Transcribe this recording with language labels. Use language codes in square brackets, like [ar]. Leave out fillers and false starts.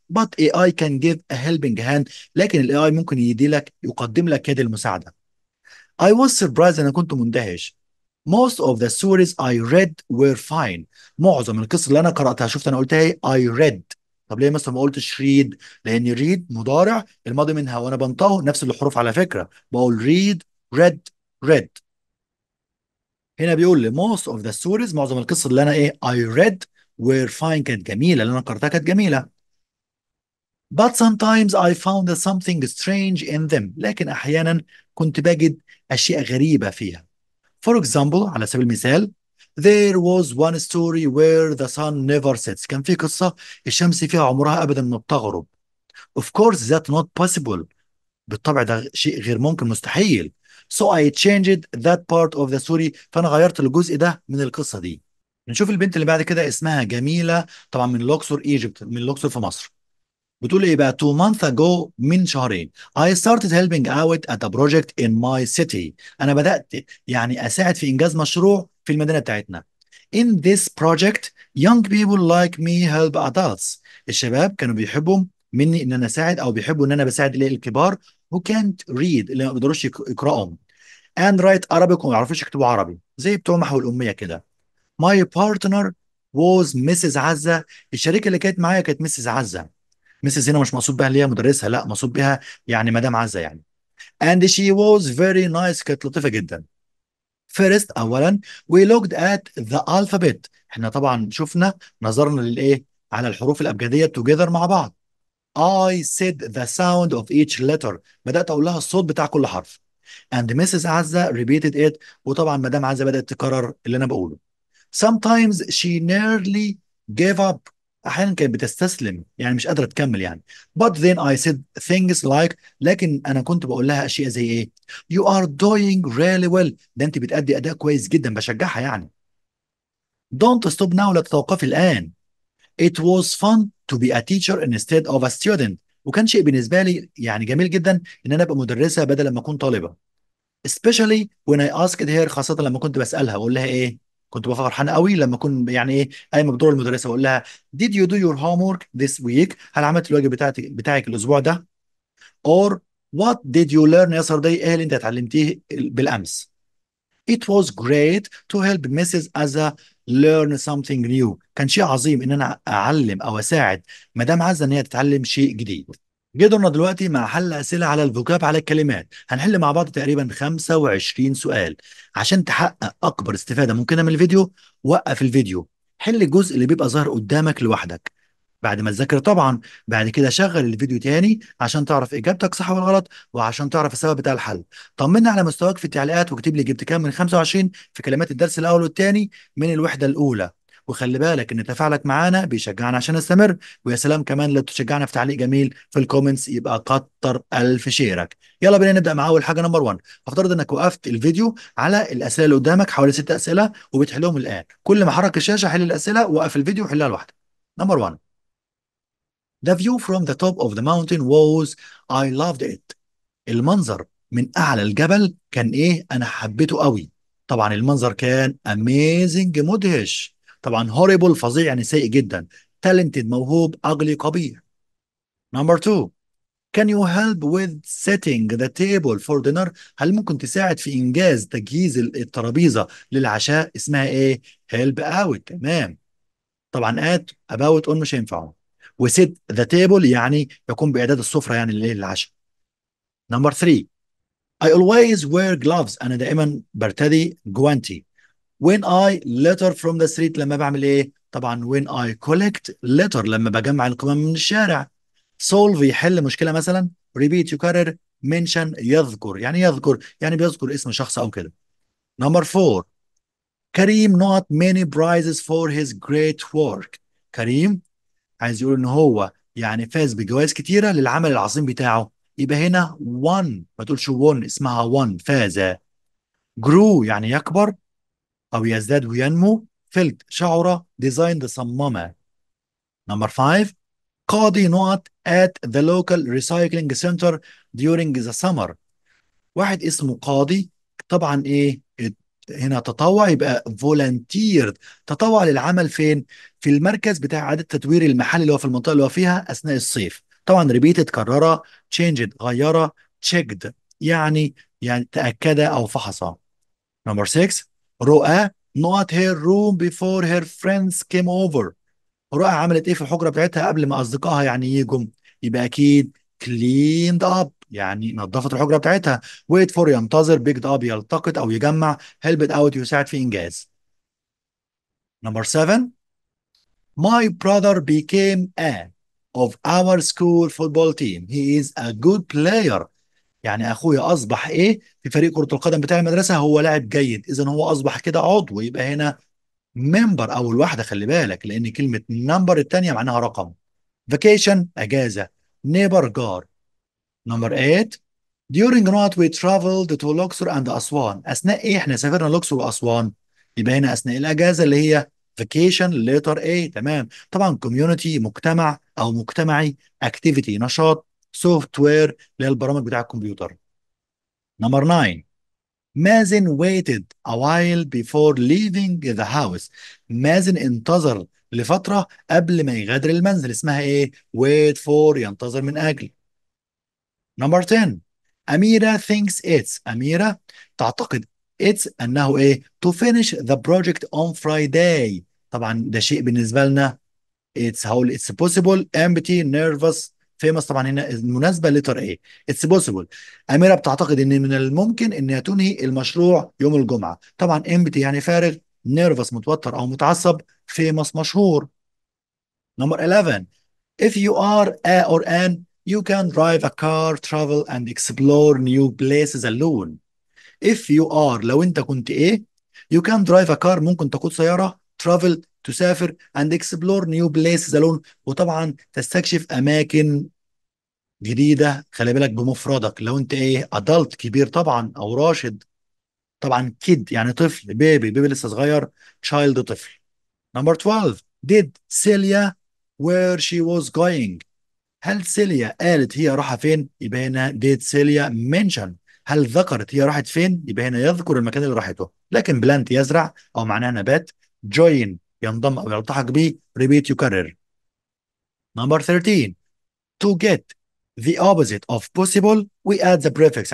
[en] But AI can give a helping hand. [ar] لكن ال AI ممكن يقدم لك يد المساعدة. [en] I was surprised، [ar] أنا كنت مندهش. [en] Most of the stories I read were fine. [ar] معظم القصص اللي أنا قرأتها، شفت أنا قلتها إيه؟ [en] I read. [ar] طب ليه مثلا ما قلتش read؟ لأن read مضارع الماضي منها، وأنا بنطقه نفس الحروف على فكرة، بقول read read read. هنا بيقول لي most of the stories، معظم القصص اللي أنا إيه [en] I read were fine، [ar] كانت جميلة، اللي أنا قرأتها كانت جميلة. [en] But sometimes I found something strange in them. [ar] لكن أحيانا كنت بجد أشياء غريبة فيها. [en] For example، [ar] على سبيل المثال، [en] there was one story where the sun never sets. [ar] كان في قصة الشمس فيها عمرها أبدا ما بتغرب. [en] Of course that's not possible. [ar] بالطبع ده شيء غير ممكن، مستحيل. [en] So I changed that part of the story. [ar] فأنا غيرت الجزء ده من القصة دي. نشوف البنت اللي بعد كده، اسمها جميلة، طبعا من لوكسور ايجيبت، من لوكسور في مصر. بتقول ايه بقى؟ [en] 2 months ago، [ar] من شهرين، [en] I started helping out at a project in my city. [ar] انا بدأت يعني اساعد في انجاز مشروع في المدينة بتاعتنا. [en] In this project young people like me help adults. [ar] الشباب كانوا بيحبوا مني ان انا اساعد، او بيحبوا ان انا بساعد الايه؟ الكبار [en] who can't read، [ar] اللي ما بيقدروش يقراوا [en] and write Arabic، [ar] وما يعرفوش يكتبوا عربي، زي بتوع محو الأمية كده. [en] My partner was Mrs. Azza. [ar] الشريكة اللي كانت معايا كانت مسز عزة. مسز هنا مش مقصود بها اللي هي مدرسة، لا، مقصود بها يعني مدام عزة يعني. [en] and she was very nice، [ar] كانت لطيفة جدا. [en] first، أولا، we looked at the alphabet. [ar] احنا طبعا شفنا، نظرنا للإيه؟ على الحروف الأبجدية together مع بعض. [en] I said the sound of each letter. [ar] بدأت أقول لها الصوت بتاع كل حرف. and Mrs. [en] Azza repeated it. [ar] وطبعا مدام عزة بدأت تكرر اللي أنا بقوله. [en] Sometimes she nearly gave up. [ar] أحيانا كانت بتستسلم، يعني مش قادرة تكمل يعني. [en] But then I said things like، [ar] لكن أنا كنت بقول لها أشياء زي إيه؟ [en] You are doing really well. [ar] ده أنت بتأدي أداء كويس جدا، بشجعها يعني. [en] Don't stop now، [ar] لا تتوقفي الآن. [en] It was fun to be a teacher instead of a student. [ar] وكان شيء بالنسبة لي يعني جميل جدا إن أنا أبقى مدرسة بدل ما أكون طالبة. especially when I asked her، خاصة لما كنت بسألها أقول لها إيه؟ كنت ببقى فرحان قوي لما أكون يعني إيه قايمة بدور المدرسة، أقول لها [en] did you do your homework this week؟ [ar] هل عملت الواجب بتاعك الأسبوع ده؟ [en] or what did you learn yesterday؟ [ar] إيه اللي أنت اتعلمتيه بالأمس؟ [en] It was great to help Mrs. Azza learn something new. [ar] كان شيء عظيم إن أنا أعلم أو أساعد مدام عزة إن هي تتعلم شيء جديد. جه دورنا دلوقتي مع حل أسئلة على الفوكاب، على الكلمات. هنحل مع بعض تقريبا 25 سؤال. عشان تحقق أكبر استفادة ممكنة من الفيديو، وقف الفيديو، حل الجزء اللي بيبقى ظاهر قدامك لوحدك بعد ما تذاكر طبعا. بعد كده شغل الفيديو تاني عشان تعرف إجابتك صح ولا غلط، وعشان تعرف السبب بتاع الحل. طمنا على مستواك في التعليقات، واكتب لي جبت كام من 25 في كلمات الدرس الأول والثاني من الوحدة الأولى. وخلي بالك ان تفاعلك معانا بيشجعنا عشان نستمر. ويا سلام كمان لو تشجعنا في تعليق جميل في الكومنتس، يبقى كتر الف شيرك. يلا بينا نبدا مع اول حاجه، نمبر 1. افترض انك وقفت الفيديو على الاسئله اللي قدامك، حوالي 6 اسئله وبتحلهم الان. كل ما حرك الشاشه حل الاسئله، وقف الفيديو وحلها لوحدك. نمبر 1. [en] The view from the top of the mountain was I loved it. [ar] المنظر من اعلى الجبل كان ايه؟ انا حبيته قوي. طبعا المنظر كان amazing مدهش. طبعا horrible فظيع يعني سيء جدا. talented موهوب، ugly قبيح. [en] Number 2. Can you help with setting the table for dinner؟ [ar] هل ممكن تساعد في انجاز تجهيز الترابيزه للعشاء؟ اسمها ايه؟ help out. تمام. طبعا at about on مش هينفعوا. و [en] set the table [ar] يعني يقوم باعداد السفره يعني للعشاء. [en] Number 3. I always wear gloves. [ar] أنا دائما برتدي جوانتي. When I litter from the street، لما بعمل إيه؟ طبعا [en] when I collect litter، [ar] لما بجمع القمم من الشارع. solve يحل مشكلة مثلا. repeat يكرر. mention يذكر، يعني يذكر يعني بيذكر اسم شخص أو كده. [en] Number 4. Karim not many prizes for his great work. [ar] كريم عايز يقول ان هو يعني فاز بجوائز كتيره للعمل العظيم بتاعه. يبقى هنا won، ما تقولش won، اسمها won فاز. grew يعني يكبر او يزداد وينمو. felt شعر. designed صمم. نمبر 5. قاضي نقط at the local recycling center during the summer. واحد اسمه قاضي. طبعا ايه هنا تطوع، يبقى فولنتير. تطوع للعمل فين؟ في المركز بتاع اعاده تدوير المحل اللي هو في المنطقه اللي هو فيها اثناء الصيف. طبعا ريبيتد كرره. تشينجد غيره. تشيكد يعني تاكد او فحص. نمبر 6. [en] Roaa not her room before her friends came over. [ar] رؤى عملت ايه في الحجره بتاعتها قبل ما اصدقائها يعني يجوا؟ يبقى اكيد cleaned up يعني نظفت الحجره بتاعتها. [en] wait for ينتظر. [ar] picked up يلتقط او يجمع. helped out يساعد في انجاز. نمبر 7. [en] my brother became a of our school football team. He is a good player. [ar] يعني اخويا اصبح ايه في فريق كره القدم بتاع المدرسه؟ هو لاعب جيد. اذا هو اصبح كده عضو، يبقى هنا ممبر اول واحده. خلي بالك لان كلمه نمبر الثانيه معناها رقم. vacation اجازه. neighbor جار. نمبر 8. [en] during not we traveled to Luxor and Aswan. [ar] أثناء إيه إحنا سافرنا الأقصر وأسوان؟ يبقى هنا أثناء الأجازة اللي هي vacation letter A. تمام. طبعا community مجتمع أو مجتمعي. activity نشاط. software اللي هي البرامج بتاع الكمبيوتر. نمبر 9. [en] Mazen waited a while before leaving the house. [ar] مازن انتظر لفترة قبل ما يغادر المنزل. اسمها ايه؟ wait for ينتظر من أجل. نمبر 10. [en] Amira thinks it's. [ar] أميرة تعتقد [en] it's أنه إيه؟ to finish the project on Friday. [ar] طبعا ده شيء بالنسبة لنا. [en] هقول it's possible empty nervous famous. [ar] طبعا هنا المناسبة letter A. [en] it's possible. [ar] أميرة بتعتقد إن من الممكن إنها تنهي المشروع يوم الجمعة. طبعا empty يعني فارغ. nervous متوتر أو متعصب. famous مشهور. نمبر 11. [en] if you are a or an you can drive a car travel and explore new places alone. if you are لو انت كنت ايه؟ you can drive a car [ar] ممكن تقود سيارة. travel تسافر. [en] and explore new places alone [ar] وطبعا تستكشف اماكن جديدة. خلي بالك بمفردك. لو انت ايه؟ adult كبير طبعا او راشد. طبعا kid يعني طفل. بيبي لسه صغير. child طفل. number 12. [en] did Celia where she was going. [ar] هل سيليا قالت هي رايحة فين؟ يبقى هنا did سيليا mention. هل ذكرت هي راحت فين؟ يبقى هنا يذكر المكان اللي راحته. لكن بلانت يزرع أو معناها نبات. join ينضم أو يلتحق به. repeat يكرر. [en] number 13. to get the opposite of possible we add the prefix.